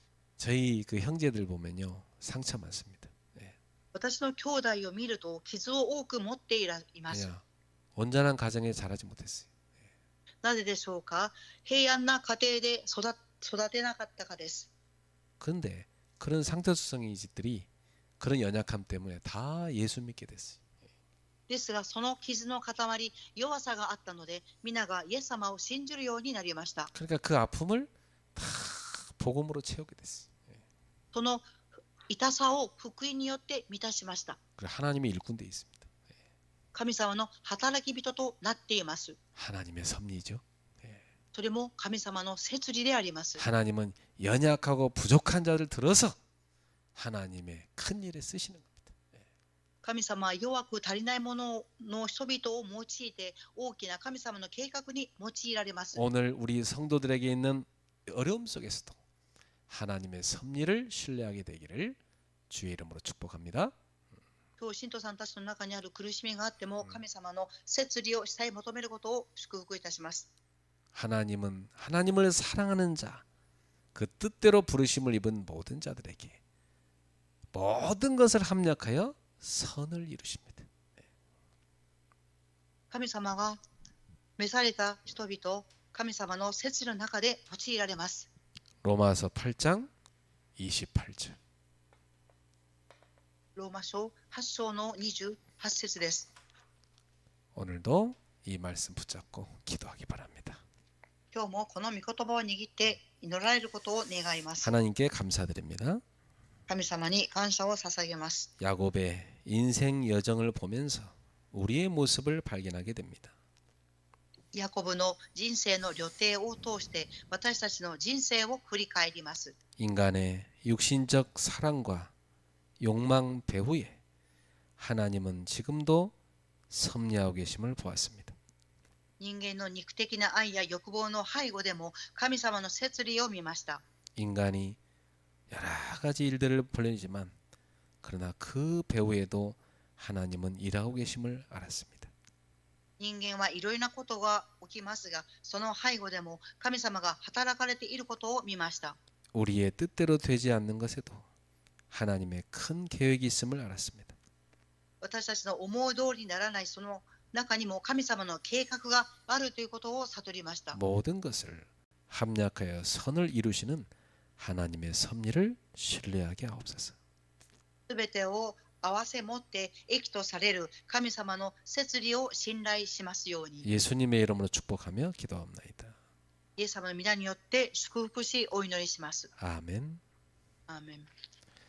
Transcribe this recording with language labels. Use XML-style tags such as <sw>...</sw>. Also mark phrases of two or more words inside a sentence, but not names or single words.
<ko>저희 그 형제들 보면요 상처 많습니다.</ko> <ja>私の兄弟を見ると傷を多く持っています。</ja> <ko>그냥 온전한 가정에 자라지 못했어요.</ko> <ja>なぜでしょうか？平安な家庭で育てなかったかです。</ja> <ko>그런데 그런 상처수성이들이 그런 연약함 때문에 다 예수 믿게 됐어요.</ko> <ja>ですがその傷の塊、弱さがあったので、皆がイエス様を信じるようになりました。</ja> <ko>그러니까 그 아픔을 다 복음으로 채우게 됐어요.</ko> <ja>その痛さを福音によって満たしました。</ja> <ko>그리고 하나님의 일꾼 돼 있습니다.</ko> <ja>神様の働き人となっています。</ja> <ko>하나님의 섭리죠.</ko> <ja>それも神様の摂理であります。</ja> <ko>하나님은 연약하고 부족한 자를 들어서 하나님의 큰 일에 쓰시는 겁니다.</ko> <ja>神様は弱く足りないものの人々を用いて大きな神様の計画に用いられます。</ja> <ko>오늘 우리 성도들에게 있는 어려움 속에서도 하나님의 섭리를 신뢰하게 되기를 주의 이름으로 축복합니다.</ko> <ja>今日信徒さんたちの中にある苦しみがあっても、神様の摂理をしたい求めることを祝福いたします。</ja> <ko>하나님은 하나님을 사랑하는 자, 그 뜻대로 부르심을 입은 모든 자들에게 모든 것을 합력하여 선을 이루십니다.</ko> <ja>神様が召された人々、神様の摂理の中で用いられます。</ja> <ko>로마서 8장 28절.</ko> <ja>ローマ書8章の28節です。</ja> <ko>오늘도 이 말씀 붙잡고 기도하기 바랍니다.</ko> <ja>今日もこの御言葉を握って祈られることを願います。</ja> <ko>하나님께 감사드립니다.</ko> <ja>神様に感謝を捧げます。</ja> <ko>야곱의 인생 여정을 보면서 우리의 모습을 발견하게 됩니다.</ko> <ja>ヤコブの人生の旅程を通して私たちの人生を振り返ります。</ja> <ko>인간의 육신적 사랑과 욕망 배후에 하나님은 지금도 섭리하고 계심을 보았습니다.</ko> <ja>人間の肉的な愛や欲望の背後でも神様の摂理を見ました。</ja> <ko>인간이 여러 가지 일들을 벌리지만 그러나 그 배후에도 하나님은 일하고 계심을 알았습니다.</ko> <ja>人間はいろいろなことが起きますが、その背後でも神様が働かれていることを見ました。</ja> <ko>우리의 뜻대로 되지 않는 것에도 하나님의 큰 계획이 있음을 알았습니다.</ko> <ja>私たちの思う通りにならないその中にも神様の計画があるということを悟りました。</ja> <ko>모든 것을 합력하여 선을 이루시는 하나님의 섭리를 신뢰하게 하옵소서.</ko> <ja>すべてを合わせ持って益とされる神様の摂理を信頼しますように。</ja> <ko>예수님의 이름으로 축복하며 기도합니다.</ko> <ja>イエス様の皆によって祝福しお祈りします。</ja> <ko>아멘.</ko> <ja>アーメン。</ja>